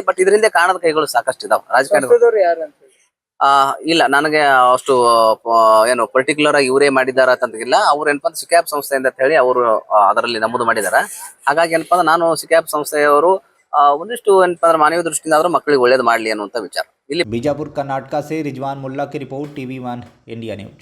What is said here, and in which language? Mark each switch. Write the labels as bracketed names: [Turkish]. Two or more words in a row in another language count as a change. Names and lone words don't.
[Kannada] ಬಟ್ ಇದರಿಂದ ಕಾಣದ ಕೈಗಳು ಸಾಕಷ್ಟು ಇದಾವೆ ರಾಜಕಾರಣಿಗಳು. ಇಲ್ಲ, ನನಗೆ ಅಷ್ಟು ಏನು ಪರ್ಟಿಕ್ಯುಲರ್ ಆಗಿ ಇವರೇ ಮಾಡಿದಾರ ಅಂತಂದಿಲ್ಲ. ಅವ್ರು ಏನಪ್ಪಾ ಸಿಕ್ಯಾಪ್ ಸಂಸ್ಥೆ ಅಂತ ಹೇಳಿ ಅವರು ಅದರಲ್ಲಿ ನಮೂದು ಮಾಡಿದಾರ. ಹಾಗಾಗಿ ಏನಪ್ಪಾ ಅಂದ್ರೆ ನಾನು ಸಿಕ್ಯಾಪ್ ಸಂಸ್ಥೆಯವರು ಒಂದಿಷ್ಟು ಏನಪ್ಪಾ ಅಂದ್ರೆ ಮಾನವೀಯ ದೃಷ್ಟಿಯಿಂದ ಆದ್ರೂ ಮಕ್ಕಳಿಗೆ ಒಳ್ಳೇದು ಮಾಡ್ಲಿ ಅನ್ನುವಂತ ವಿಚಾರ. ಇಲ್ಲಿ [Hindi] बीजापुर कर्नाटका से रिजवान मुल्ला की रिपोर्ट, TV1 इंडिया न्यूज।